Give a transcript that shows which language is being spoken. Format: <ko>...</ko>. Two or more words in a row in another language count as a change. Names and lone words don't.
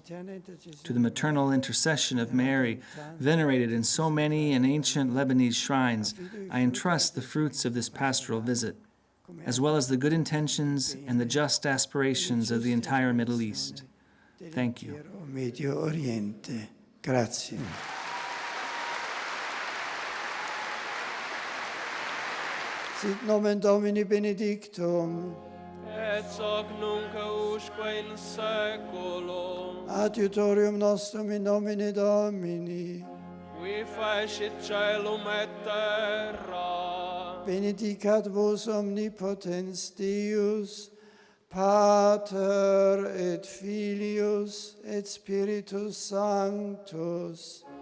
<en>To the maternal intercession of Mary, venerated in so many and ancient Lebanese shrines, I entrust the fruits of this pastoral visit, as well as the good intentions and the just aspirations of the entire Middle East. Thank you.</en> <it>Medio Oriente. Grazie.</it> <la>Sit nomen Domini benedictum. Et hoc nunc usque in saeculum, Adiutorium nostrum in nomine Domini. qui fecit caelum et terra. Benedicat vos omnipotens Deus, Pater et Filius et Spiritus Sanctus.</la>